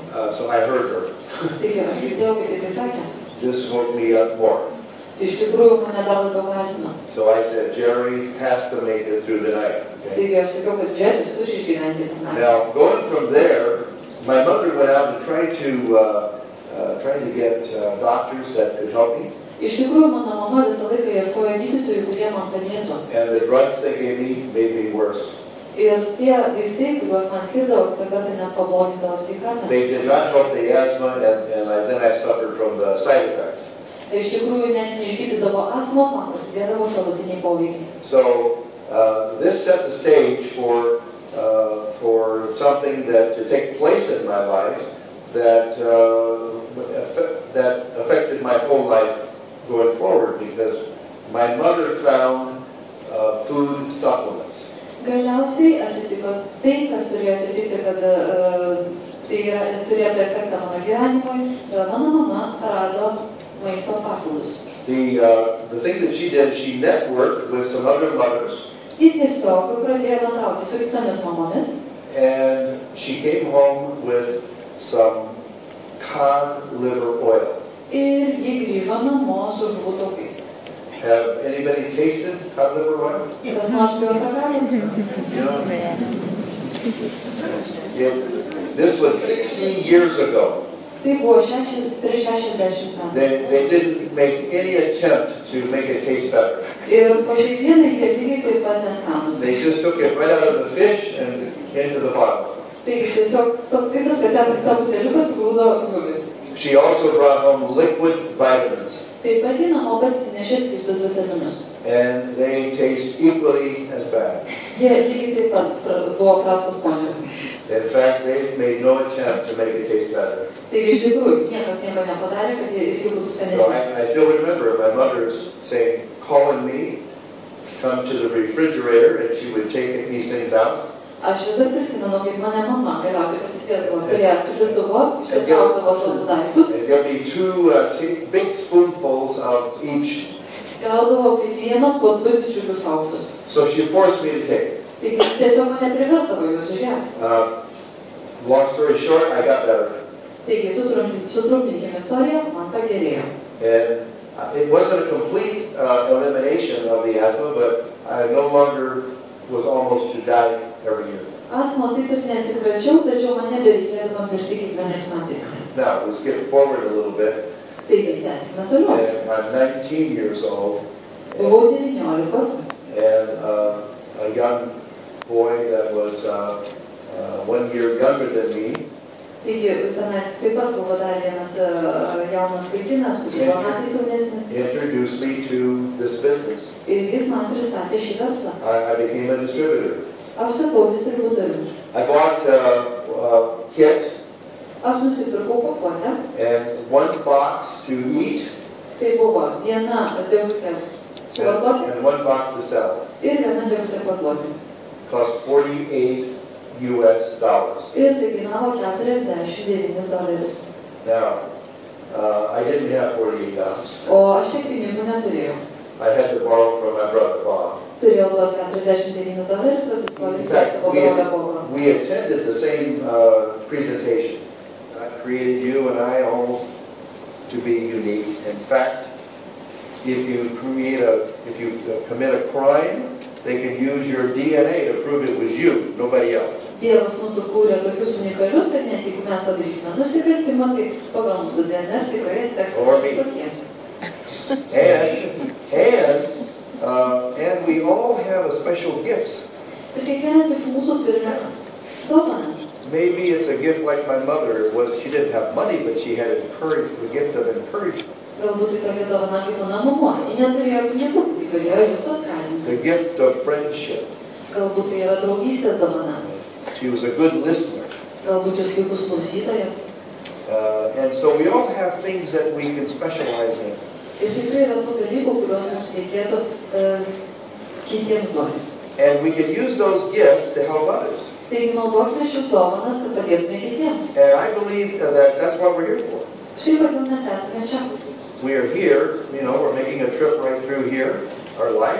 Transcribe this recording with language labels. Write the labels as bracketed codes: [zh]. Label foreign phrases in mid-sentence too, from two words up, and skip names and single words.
[en] So I heard her. [lt] Taigi, aš girdėjau, kaip jis sakė. [en] This woke me up more. [lt] Iš tikrųjų, mane dar labiau gąsdino. [en] So I said, Jerry has to make it through the night. Okay? [lt] Taigi, aš sakiau, kad Jerry's turi išgyventi per naktį. [en] Now, going from there, my mother went out and tried to get doctors that could help me. [lt] Iš tikrųjų, mano mama visą laiką ieškojo gydytojų, kurie man padėtų. [en] And the drugs they gave me made me worse. [lt] Ir tie vaistai, kuriuos man skirdavo, tada tai net pablogindavo sveikatą. [en] They did not help the asthma, and then I suffered from the side effects. [lt] Iš tikrųjų, net neišgydydavo astmos, man prasidėdavo šalutiniai poveikiai. [en] So this set the stage for something that to take place in my life that affected my whole life going forward, because my mother found food supplements. [lt] Galiausiai atsitiko tai, kas turėjo atsitikti, kad tai turėtų efektą mano gyvenimui. Mano mama rado maisto papildus. [en] The thing that she did, she networked with some other mothers. [lt] Ji tiesiog pradėjo bendrauti su kitomis mamomis. [en] And she came home with some cod liver oil. [lt] Ir ji grįžo namo su žuvų taukais. [en] Have anybody tasted cod liver oil? [lt] Kas nors juos ragavęs? [en] You know? This was 60 years ago. [lt] Tai buvo prieš 60 metų. [en] They didn't make any attempt to make it taste better. [lt] Ir po šiai dienai jie lygiai taip pat neskanūs. [en] They just took it right out of the fish and into the bottle. [lt] Taigi tiesiog toks vaizdas, kad ten tą buteliuką sugrūdo žuvį. [en] She also brought home liquid vitamins. [lt] Taip pat ji namo parsinešė skystus vitaminus. [en] And they taste equally as bad. [lt] Jie lygiai taip pat buvo prastas skonio. [en] In fact, they made no attempt to make it taste better. [lt] Taigi iš tikrųjų, niekas nieko nepadarė, kad jie irgi būtų [en] So [lt] skanesni. [en] I still remember my mother's saying, calling me, come to the refrigerator, and she would take these things out. [lt] Aš vis dar prisimenu, kaip mane mama galiausiai pasikviesdavo prie šaldytuvo, išsitraukdavo tuos daiktus. [en] And give me two big spoonfuls of each. [lt] Gaudavo kiekvieną po 2 didžiulius šaukštus. [en] So she forced me to take it. [lt] Taigi tiesiog mane priversdavo juos išgerti. [en] Long story short, I got better. [lt] Taigi sutrumpinkim istoriją, man pagerėjo. [en] And it wasn't a complete elimination of the asthma, but I no longer was almost to die every year. [lt] Astmos taip ir neatsikračiau, tačiau mane bereikėdavo mirti kiekvienais metais. [en] Now, we'll skip forward a little bit. [lt] Taigi, tęskime toliau. [en] And I'm 19 years old. [lt] Buvau 19. [en] And a young boy that was 1 year younger than me. [lt] Taigi, tenais taip pat buvo dar vienas jaunas vaikinas, kuris buvo metais jaunesnis. [en] Introduced me to this business. [lt] Ir jis man pristatė šį verslą. [en] I became a distributor. [lt] Aš tapau distributoriumi. [en] I bought kit. [lt] Aš nusipirkau pakuotę. [en] And 1 box to eat. [lt] Tai buvo viena dėžutė suvartoti. [en] And 1 box to sell. [lt] Ir viena dėžutė parduoti. [en] Cost $48 US. [lt] Ir tai kainavo $49. [en] Now, I didn't have $48. [lt] O aš tiek pinigų neturėjau. [en] I had to borrow from my brother Bob. [lt] Turėjau tuos $49 pasiskolinti iš savo brolio Bobo. [en] We attended the same presentation. God created you and I all to be unique. In fact, if you commit a crime, they can use your DNA to prove it was you, nobody else. [lt] Dievas mūsų kūrė tokius unikalius, kad net jeigu mes padarysime nusikaltimą, tai pagal mūsų DNR tikrai atseks tokie. [en] And we all have a special gifts. [lt] Ir kiekvienas iš mūsų turime dovanas. [en] Maybe it's a gift like my mother. She didn't have money, but she had the gift of encouragement. [lt] Galbūt tai tokia dovana kaip mano mamos. Ji neturėjo pinigų, tai galėjo jūs paskatinti. [en] The gift of friendship. [lt] Galbūt tai yra draugystės dovana. [en] She was a good listener. [lt] Galbūt jūs puikus klausytojas. [en] And so we all have things that we can specialize in. [lt] Ir tikrai yra tų dalykų, kuriuos mums reikėtų kitiems duoti. [en] And we can use those gifts to help others. [lt] Taigi naudokime šios dovanas, kad padėtume kitiems. [en] And I believe that that's what we're here for. [lt] Štai kodėl mes esame čia. [en] We are here, we're making a trip right through here, our life.